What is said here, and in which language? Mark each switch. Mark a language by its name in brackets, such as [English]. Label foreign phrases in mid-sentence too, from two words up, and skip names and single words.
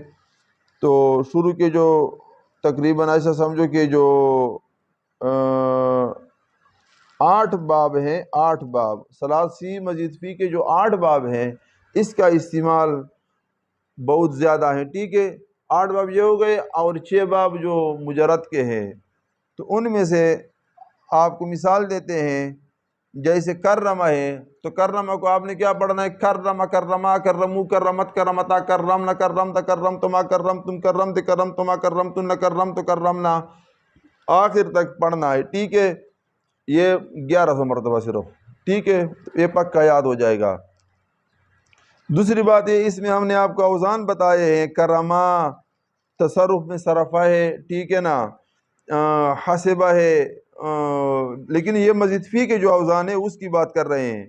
[Urdu] تو شروع کے جو تقریباً ایسا سمجھو کہ جو 8 باب ہیں، 8 باب ثلاثی مزید فی کے جو 8 باب ہیں، اس کا استعمال بہت زیادہ ہے، ٹھیک ہے۔ 8 باب یہ ہو گئے، اور 6 باب جو مجرد کے ہیں، تو ان میں سے آپ کو مثال دیتے ہیں، جیسے کرمہ ہے، تو کرمہ کو آپ نے کیا پڑھنا ہے؟ [Arabic] کرمہ کرما کرمو کرمت کرمتا کرمنا کرمت کرمتما کرمتم کرمت کرمتما کرمتن کرمت کرمنا، [Urdu] آخر تک پڑھنا ہے، ٹھیک ہے۔ یہ 1100 مرتبہ صرف، ٹھیک ہے، یہ پکا یاد ہو جائے گا۔ دوسری بات یہ، اس میں ہم نے آپ کو اوزان بتائے ہیں، کرما تصرف میں صرفہ ہے، ٹھیک ہے نا، حسبہ ہے، لیکن یہ مزید فی کے جو اوزان ہے اس کی بات کر رہے ہیں۔